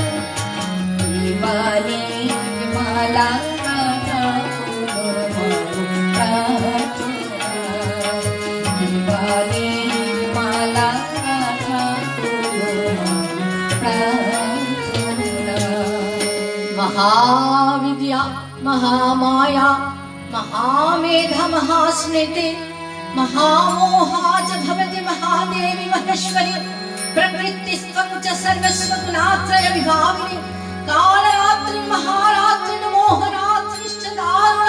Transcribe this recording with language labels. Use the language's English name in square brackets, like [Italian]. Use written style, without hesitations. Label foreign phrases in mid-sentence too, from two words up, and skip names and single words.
[Bangla] বাণী মালা গাথা হলো প্রার্থনা, বাণী মালা গাথা হলো প্রার্থনা। [Sanskrit] महाविद्या महामाया महामेधा महास्मृति महामोहा च भवति महादेवी महेश्वरी। प्रकृतिस्त्वं च सर्वस्व गुणात्रय विभागिनी। कालरात्रि महारात्रि मोहरात्रिश्च दारुणा।